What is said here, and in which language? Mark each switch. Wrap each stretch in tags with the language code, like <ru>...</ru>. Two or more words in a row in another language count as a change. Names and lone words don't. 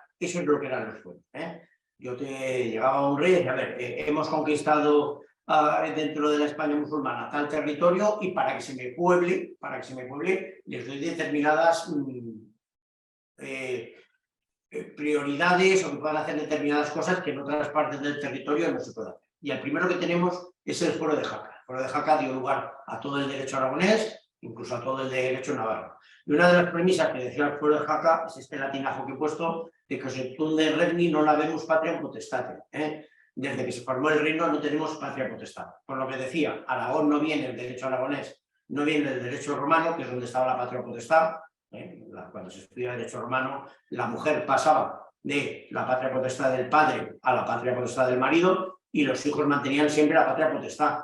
<es>Eso es lo que eran los fueros. Llegaba un rey y decía, a ver, hemos conquistado dentro de la España musulmana tal territorio y para que se me pueble, les doy determinadas prioridades o que puedan hacer determinadas cosas que en otras partes del territorio no se puede hacer. Y el primero que tenemos es el Fuero de Jaca. El Fuero de Jaca dio lugar a todo el derecho aragonés, incluso a todo el derecho navarro. Y una de las premisas que decía el Fuero de Jaca es este latinajo que he puesto, de que</es> <la>se tunde regni non habemus patria potestate.</la> <es>Desde que se formó el reino no tenemos patria potestad. Por lo que decía, Aragón no viene el derecho aragonés, no viene el derecho romano, que es donde estaba la patria potestad. Cuando se estudia derecho romano, la mujer pasaba de la patria potestad del padre a la patria potestad del marido y los hijos mantenían siempre la patria potestad.</es>